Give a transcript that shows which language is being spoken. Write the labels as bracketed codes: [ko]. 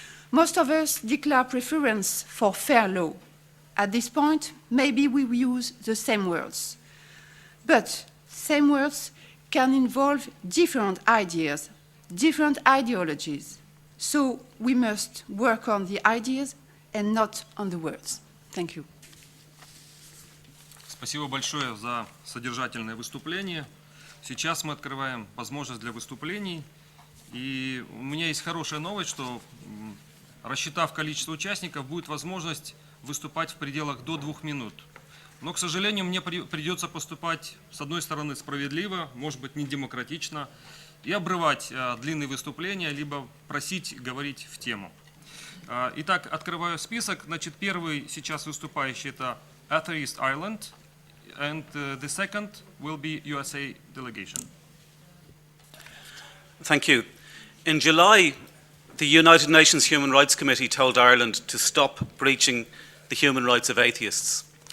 [en] Most of us declare preference for fair law. At this point, maybe we use the same words. But same words can involve different ideas, different ideologies. So we must work on the ideas and not on the words. Thank you. [ru] Спасибо большое за содержательное выступление. Сейчас мы открываем возможность для выступлений. И у меня есть хорошая новость, что, рассчитав количество участников, будет возможность выступать в пределах до 2 минут. Но, к сожалению, мне придется поступать, с одной стороны, справедливо, может быть, не демократично, и обрывать длинные выступления, либо просить говорить в тему. Итак, открываю список. Значит, первый сейчас выступающий – это [en] Atheist Ireland, and the second will be USA delegation. Thank you. In July, the United Nations Human Rights Committee told Ireland to stop breaching the human rights of atheists.